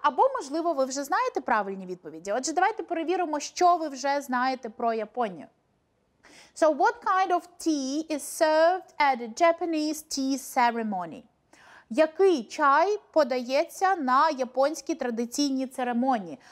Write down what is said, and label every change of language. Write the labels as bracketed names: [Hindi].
[Ukrainian] Або, можливо, ви вже знаєте правильні відповіді. Отже, давайте перевіримо, що ви вже знаєте про Японію. [English] So what kind of tea is served at a Japanese tea ceremony? [Ukrainian] Який чай подається на японській традиційній церемонії?